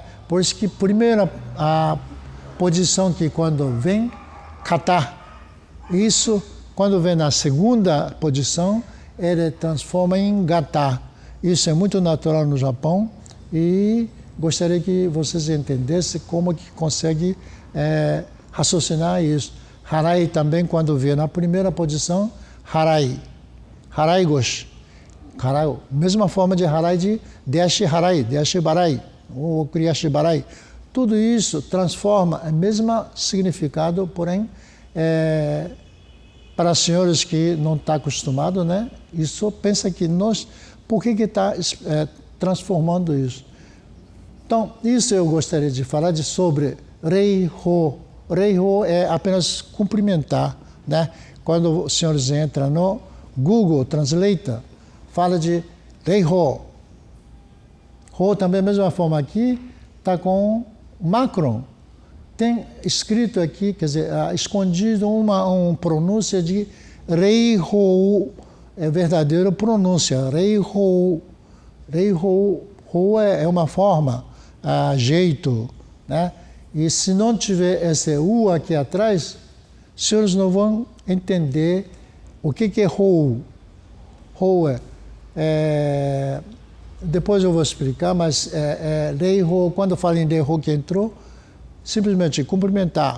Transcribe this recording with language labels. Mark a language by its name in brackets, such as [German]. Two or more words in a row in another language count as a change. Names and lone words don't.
[Portuguese] Por isso que primeiro a posição que quando vem, kata, isso, quando vem na segunda posição, ele transforma em gata. Isso é muito natural no Japão e gostaria que vocês entendessem como que consegue raciocinar isso. Harai também, quando vê na primeira posição, harai. [Japanese] Harai goshi. [Portuguese] Harai, mesma forma de harai de [Japanese] deshi harai, deshi barai, [Portuguese] ou [Japanese] kriyashi barai. [Portuguese] Tudo isso transforma o mesmo significado, porém, para senhores que não estão acostumados, né? Isso pensa que nós, por que está transformando isso? Então, isso eu gostaria de falar sobre rei-ho. Rei-ho é apenas cumprimentar, né? Quando os senhores entram no Google Translator, fala de rei-ho. Ho também, da mesma forma aqui, está com Macron. Tem escrito aqui, quer dizer, escondido uma pronúncia de rei-ho, é verdadeira pronúncia, rei-ho. Rei-ho, ho é uma forma, jeito, né? E se não tiver esse U aqui atrás, os senhores não vão entender o que é Hou. Hou depois eu vou explicar, mas Rei Hou, quando eu falo em Rei Hou que entrou, simplesmente cumprimentar.